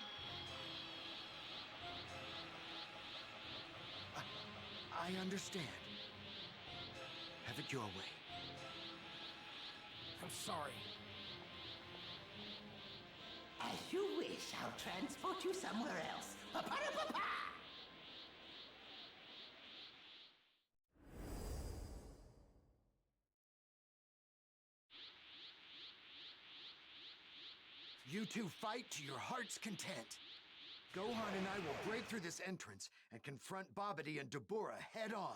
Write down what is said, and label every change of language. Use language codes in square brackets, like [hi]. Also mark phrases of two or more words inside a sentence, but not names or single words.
[en] I understand. Have it your way. I'm sorry. As you wish, I'll transport you somewhere else. Pa-pa-da-pa-pa! You two fight to your heart's content. Gohan and I will break through this entrance and confront Babidi and Dabura head-on.